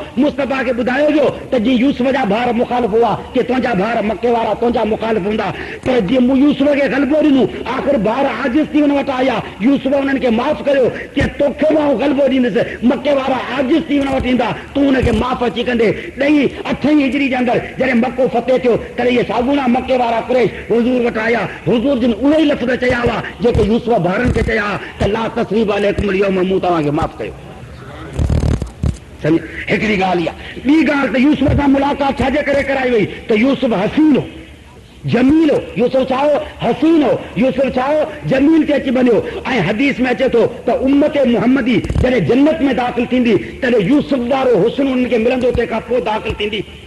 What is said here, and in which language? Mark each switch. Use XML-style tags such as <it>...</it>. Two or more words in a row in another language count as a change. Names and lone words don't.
<sd>मुस्तफ़ा खे ॿुधायो वियो त जीअं यूसुफ जा भार मुखालिफ़ हुआ कि तुंहिंजा भार मके वारा तुंहिंजा मुखालिफ़ हूंदा, पर जीअं मूं यूसुफ खे ग़लबो ॾिनो, आख़िर भार आजिज़ थी हुन वटि आया, यूसुफ हुननि खे माफ़ कयो कि तोखे मां ग़लबो ॾींदुसि, मके वारा आजिज़ थी हुन वटि ईंदा, तूं हुनखे माफ़ अची कंदे। ॾही 8वीं हिजरी जे अंदरि जॾहिं मको फतेह थियो, तॾहिं इहे साॻूना मके वारा कुरैश हुज़ूर वटि आया। हुज़ूर जिन उहे ई लफ़्ज़ चया हुआ जेके यूसुफ भारनि खे चया त</sd> <ar>لا تثريب عليكم اليوم,</ar> <sd>मूं तव्हांखे माफ़ कयो। सम्झ, हिकिड़ी ॻाल्हि इहा। ॿी ॻाल्हि त यूसुफ सां मुलाक़ात छाजे करे कराई वई? त यूसुफ हसीन हो, जमील हो। यूसुफ छा हो? हसीन हो। यूसुफ छा हो? जमील ते अची वञो। ऐं हदीस में अचे थो त उम्मत मुहम्मदी जॾहिं जन्नत में दाख़िल थींदी तॾहिं यूसुफ वारो हुस्न उनखे मिलंदो, तंहिंखां पोइ दाख़िल थींदी।</sd>